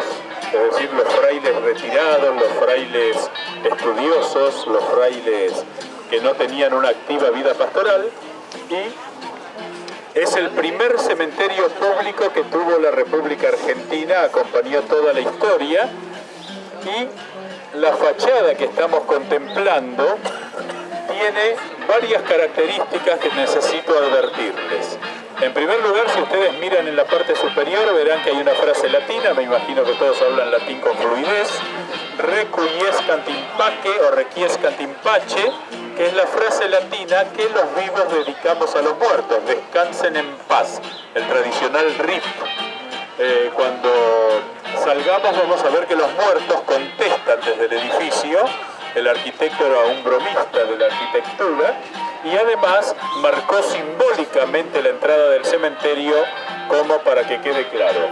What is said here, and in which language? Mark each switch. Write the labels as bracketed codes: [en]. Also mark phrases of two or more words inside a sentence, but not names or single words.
[es] es decir, los frailes retirados, los frailes estudiosos, los frailes que no tenían una activa vida pastoral, y es el primer cementerio público que tuvo la República Argentina, acompañó toda la historia, y la fachada que estamos contemplando tiene varias características que necesito advertirles. En primer lugar, si ustedes miran en la parte superior, verán que hay una frase latina, me imagino que todos hablan latín con fluidez, [la] requiescant in pace o requiescant in pace, [es] que es la frase latina que los vivos dedicamos a los muertos, descansen en paz, el tradicional RIP. Cuando salgamos vamos a ver que los muertos contestan desde el edificio, el arquitecto era un bromista de la arquitectura, y además marcó simbólicamente la entrada del cementerio como para que quede claro.